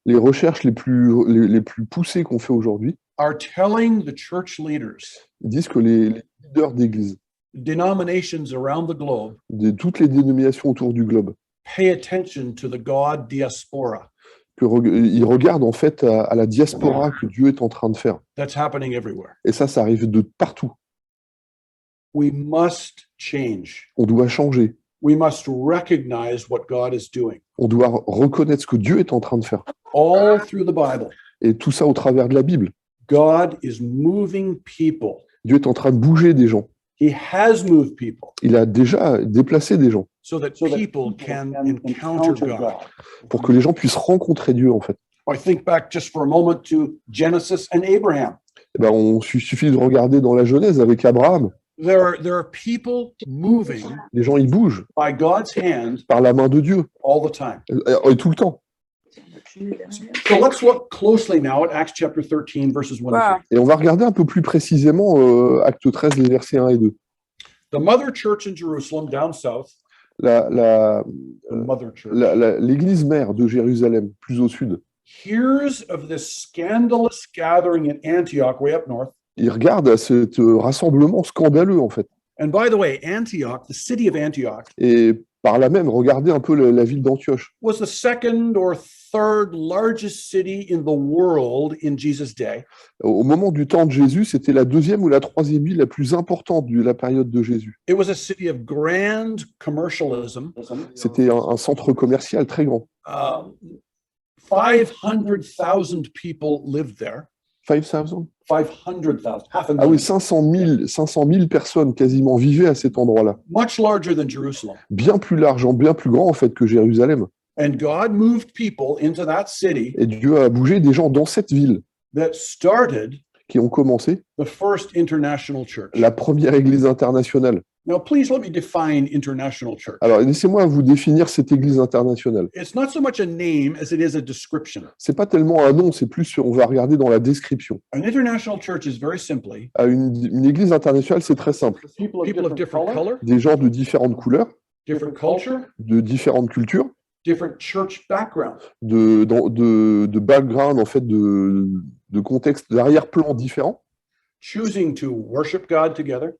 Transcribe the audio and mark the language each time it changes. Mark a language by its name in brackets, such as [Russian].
[French] les recherches les plus poussées qu'on fait aujourd'hui, [English] are telling the church leaders, [French] ils disent que les leaders d'église, [English] denominations around the globe, [French] de toutes les dénominations autour du globe, [English] pay attention to the God diaspora [French] ils regardent en fait à la diaspora que Dieu est en train de faire. [English] that's happening everywhere. [French] Et ça arrive de partout. [English] We must change. [French] On doit changer. [English] We must recognize what God is doing. [French] On doit reconnaître ce que Dieu est en train de faire. [English] All through the Bible, [French] Et tout ça au travers de la Bible. [English] God is moving people. [French] Dieu est en train de bouger des gens. [English] He has moved people [French] Il a déjà déplacé des gens [English] so that people can encounter God. [French] pour que les gens puissent rencontrer Dieu, en fait. [English] I think back just for a moment to Genesis and Abraham. [French] Suffit de regarder dans la Genèse avec Abraham. [English] There are people moving [French] Les gens, ils bougent [English] by God's hand [French] par la main de Dieu, [English] all the time. [French] et tout le temps. [English] So let's look closely now at Acts chapter 13, verses 1 and 3. [French] Et on va regarder un peu plus précisément Acte 13, les versets 1 et 2. [English] The mother church in Jerusalem down south the mother church, [French] l'église mère de Jérusalem, plus au sud, [English] hears of this scandalous gathering in Antioch, way up north. [French] il regarde à ce rassemblement scandaleux, en fait. [English] And by the way, Antioch, the city of Antioch, [French] Et par là même, regardez un peu la ville d'Antioche. [English] was the second or third largest city in the world in Jesus' day. [French] Au moment du temps de Jésus, c'était la deuxième ou la troisième ville la plus importante de la période de Jésus. [English] It was a city of grand commercialism. [French] C'était un centre commercial très grand. [English] 500,000 people lived there. [French] 5,000 [English] 500,000, half a [French] Ah oui, [English] million. [French] 500 000 personnes quasiment vivaient à cet endroit-là. [English] Much larger than Jerusalem. [French] Bien plus large, bien plus grand en fait que Jérusalem. [English] And God moved people into that city [French] Et Dieu a bougé des gens dans cette ville [English] that started [French] qui ont commencé [English] the first international church. [French] la première église internationale. [English] Now, please let me define international church. [French] Alors, laissez-moi vous définir cette église internationale. [English] It's not so much a name as it is a description. [French] C'est pas tellement un nom, c'est plus, on va regarder dans la description. [English] An international church is very simply [French] Une église internationale, c'est très simple. [English] people of different color, [French] Des gens de différentes couleurs, [English] different culture, [French] de différentes cultures, [English] different church background. [French] de background, en fait, de contextes, d'arrière-plan différents, [English] Choosing to worship God together,